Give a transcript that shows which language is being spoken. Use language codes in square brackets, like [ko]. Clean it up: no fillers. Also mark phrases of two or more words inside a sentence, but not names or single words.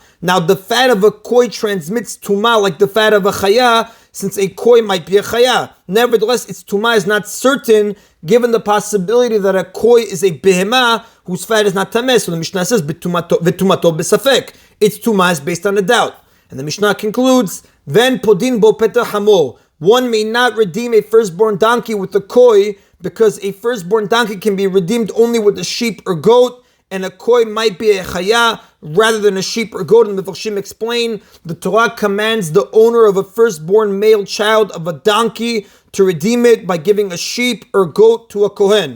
[en] Now, the fat of a koi transmits tumah like the fat of a chaya, since a koi might be a chaya. Nevertheless, its tumah is not certain, given the possibility that a koi is a behemah whose fat is not tameh. So the Mishnah says, [he] v'tumato b'safek. [en] Its tumah is based on a doubt. And the Mishnah concludes, then [he] podin bo petah hamor. [en] One may not redeem a firstborn donkey with a koi, because a firstborn donkey can be redeemed only with a sheep or goat, and a koi might be a chaya rather than a sheep or goat. And the Mefarshim explain, the Torah commands the owner of a firstborn male child of a donkey to redeem it by giving a sheep or goat to a kohen.